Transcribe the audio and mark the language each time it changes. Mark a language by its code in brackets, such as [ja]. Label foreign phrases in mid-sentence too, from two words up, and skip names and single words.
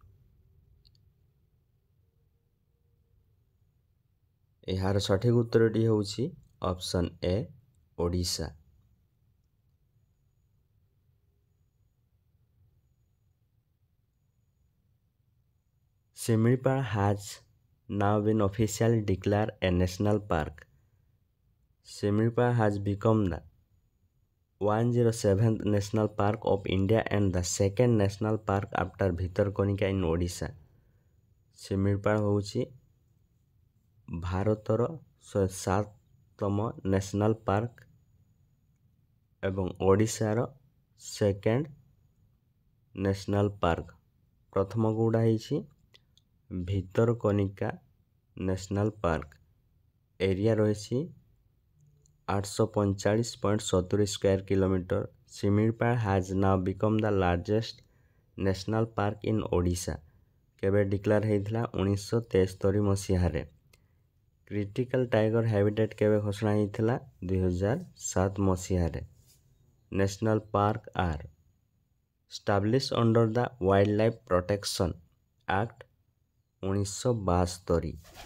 [or] ଏହାର ସଠିକ୍ ଉତ୍ତରଟି ହେଉଛି ଅପସନ୍ ଏ, ଓଡ଼ିଶା। [en] ଶିମିଳିପାଳ has now been officially declared a national park. Shimilpal has become the 107th national park of India and the second national park after ଭିତରକନିକା in Odisha. [or] ଶିମିଳିପାଳ ହେଉଛି ଭାରତର 107ତମ [en] national park [or] ଏବଂ ଓଡ଼ିଶାର [en] second national park. [or] ପ୍ରଥମ କେଉଁଟା ହେଇଛି ଭିତରକନିକା [en] national park. [or] ଏରିଆ ରହିଛି 845.70 [en] square kilometre. ଶିମିଳିପାଳ has now become the largest national park in ଓଡ଼ିଶା। [or] କେବେ ଡିକ୍ଲେୟାର ହେଇଥିଲା? 1973 ମସିହାରେ। [en] critical tiger habitat [or] କେବେ ଘୋଷଣା ହେଇଥିଲା? 2007 ମସିହାରେ। [en] National park are establish under the Wild Life Protection Act 1972.